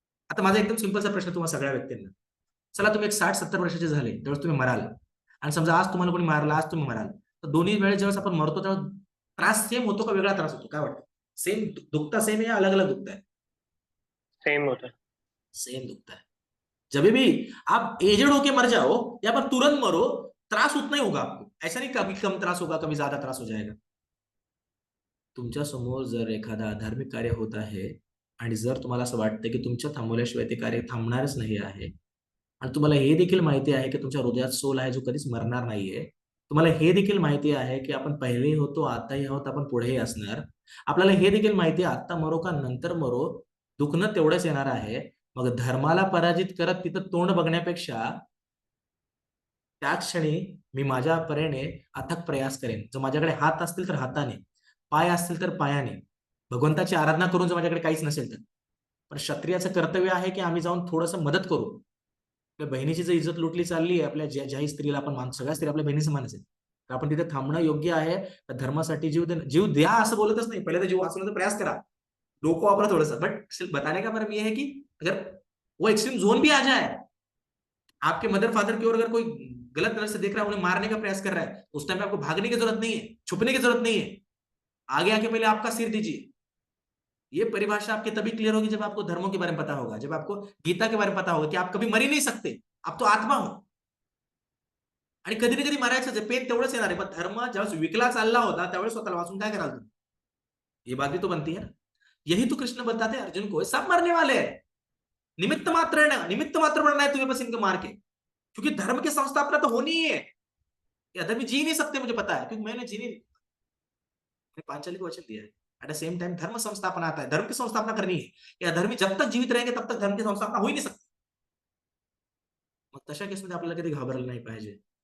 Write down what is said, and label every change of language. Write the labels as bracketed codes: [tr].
[mr] आता माझा एकदम सिंपलचा प्रश्न तुम्हाला सगळ्या व्यक्तींना, चला तुम्ही एक 60-70 वर्षाचे झाले, त्यावेळेस तुम्ही मराल, आणि समजा आज तुम्हाला कोणी मारला, आज तुम्ही मराल, तर दोन्ही वेळेस ज्यावेळेस आपण मरतो त्यावेळेस त्रास सेम होतो का वेगळा त्रास होतो, काय वाटतं? [hi] सेम दुखता सेम है या अलग अलग दुखता है? सेम होता है. सेम दुखता है. जब भी आप एजेड होके मर जाओ या पर तुरंत मरो, त्रास उतना ही होगा आपको. ऐसा नहीं कभी कम त्रास होगा, कभी ज्यादा त्रास हो जाएगा. [mr] तुमच्या समोर जर एखादा धार्मिक कार्य होत आहे आणि जर तुम्हाला असं वाटतं की तुमच्या थांबवल्याशिवाय ते कार्य थांबणारच नाही आहे, आणि तुम्हाला हे देखील माहिती आहे की तुमच्या हृदयात सोल आहे जो कधीच मरणार नाहीये, तुम्हाला हे देखील माहिती आहे की आपण पहिलेही होतो, आताही आहोत, आपण पुढेही असणार, आपल्याला हे देखील माहिती आहे आत्ता मरो का नंतर मरो, दुखणं तेवढंच येणार आहे. मग धर्माला पराजित करत तिथं तोंड बघण्यापेक्षा त्या क्षणी मी माझ्या परीने अथक प्रयास करेन. जर माझ्याकडे हात असतील तर हाताने, पाय असतील तर पायाने, भगवंताची आराधना करून जर माझ्याकडे काहीच नसेल तर. पण क्षत्रियाचं कर्तव्य आहे की आम्ही जाऊन थोडंसं मदत करू. आपल्या बहिणीची जर इज्जत लुटली चालली आहे, आपल्या ज्याही स्त्रीला आपण मानतो, सगळ्या स्त्री आपल्या बहिणी समानच आहेत, तर आपण तिथे थांबणं योग्य आहे. धर्मासाठी जीव द्या असं बोलतच नाही, पहिले तर जीव वाचवण्याचा प्रयास करा, डोकं वापरा [hi] थोड़ा बट बताने का मतलब ये है कि अगर वो एक्सट्रीम जोन भी आ जाए, आपके मदर फादर की ओर अगर कोई गलत नजर से देख रहा है, उन्हें मारने का प्रयास कर रहा है, उस टाइम पे आपको भागने की जरूरत नहीं है, छुपने की जरूरत नहीं है, आगे आके पहले आपका सिर दीजिए. ये परिभाषा आपकी तभी क्लियर होगी जब आपको धर्मों के बारे में पता होगा, जब आपको गीता के बारे में पता होगा कि आप कभी मर ही नहीं सकते, आप तो आत्मा हो, [mr] आणि कधी ना कधी मरायचंच आहे, पेन तेवढंच येणार आहे. पण धर्म ज्यावेळेस विकला चालला होता त्यावेळेस स्वतःला वाचून काय कराल तुम्ही? [hi] ये बात भी तो बनती है ना. यही तो कृष्ण बताते हैं अर्जुन को, सब मरने वाले हैं, निमित्त मात्र बनना है तुम्हें बस इनको मार के, क्योंकि धर्म की संस्थापना तो होनी ही है. ये अधर्मी जी नहीं सकते, मुझे पता है, क्योंकि मैंने जी नहीं, पांचाली को वचन दिया है. [en] at the same time [hi] धर्म संस्थापना आता है, धर्म की संस्थापना करनी है. ये अधर्मी जब तक जीवित रहेंगे तब तक धर्म की संस्थापना हो ही नहीं सकती. [mr] मग तशा केसमध्ये आपल्याला कधी घाबरलं नाही पाहिजे.